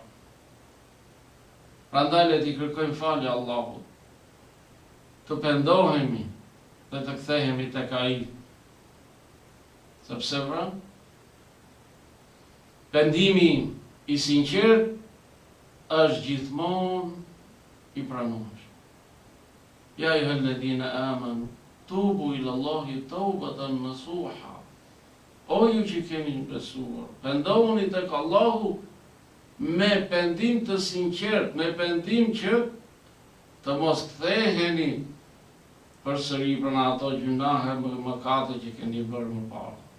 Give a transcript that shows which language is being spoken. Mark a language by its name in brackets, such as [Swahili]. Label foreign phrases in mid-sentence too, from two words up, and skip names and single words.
[Albanian] Prandaj le t'i kërkojmë falje Allahut, të pendohemi dhe të kthehemi tek ai. Sepse pendimi i sinqert është gjithmonë i pranuar. [Arabic] يا أيها الذين آمنوا توبوا إلى الله توبة نصوحا. [Albanian] O ju që keni besuar, pendohuni tek Allahu me pendim të sinqert, me pendim që të mos ktheheni përsëri për ato gjunahe më mëkate që keni bërë më parë.